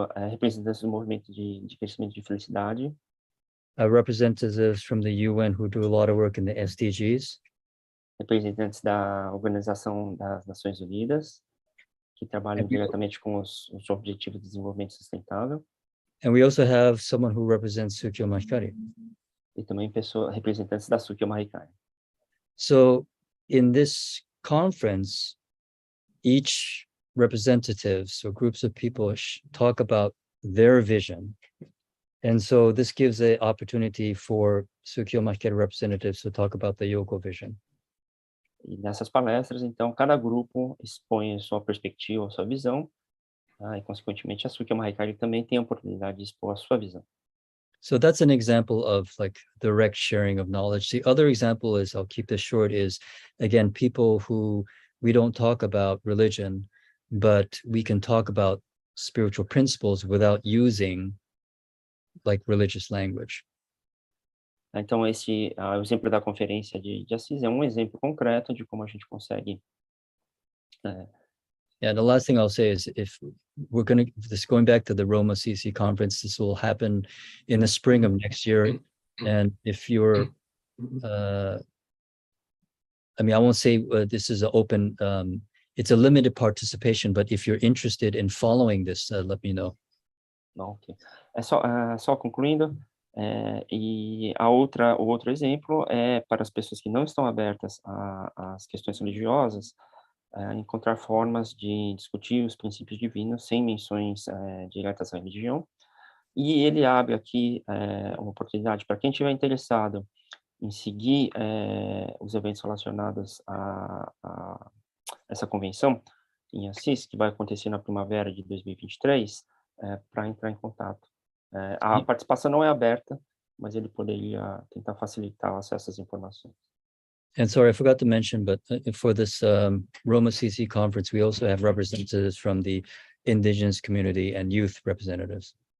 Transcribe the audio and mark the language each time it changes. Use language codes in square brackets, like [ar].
[pt] representantes do movimento de crescimento de felicidade, [en] representatives from the UN who do a lot of work in the SDGs, [pt] representantes da Organização das Nações Unidas, que trabalham diretamente com os Objetivos de Desenvolvimento Sustentável. [en] And we also have someone who represents Shotyo Mahikari. [pt] E também representantes da Shotyo Mahikari. [en] So in this conference, each representatives or groups of people talk about their vision. And so this gives an opportunity for Shotyo Mahikari representatives to talk about the Yoko vision. [pt] E nessas palestras, então, cada grupo expõe a sua perspectiva, a sua visão, e, consequentemente, a Shotyo Mahikari também tem a oportunidade de expor a sua visão. [en] So that's an example of like direct sharing of knowledge. The other example is, I'll keep this short, is, again, people who we don't talk about religion, but we can talk about spiritual principles without using like religious language. [pt] Então, esse o exemplo da conferência de Assis é um exemplo concreto de como a gente consegue. [en] Yeah, the last thing I'll say is, if we're going back to the Rome Assisi conference, this will happen in the spring of next year. And if you're, I mean, I won't say this is an open, it's a limited participation, but if you're interested in following this, let me know. Ok. [pt] Só concluindo, e o outro exemplo é para as pessoas que não estão abertas às questões religiosas, encontrar formas de discutir os princípios divinos sem menções diretas à religião. E ele abre aqui uma oportunidade para quem estiver interessado em seguir os eventos relacionados a essa convenção em Assis, que vai acontecer na primavera de 2023, para entrar em contato. A participação não é aberta, mas ele poderia tentar facilitar o acesso às informações. [en] And sorry, I forgot to mention, but for this Rome Assisi conference, we also have representatives from the indigenous community and youth representatives.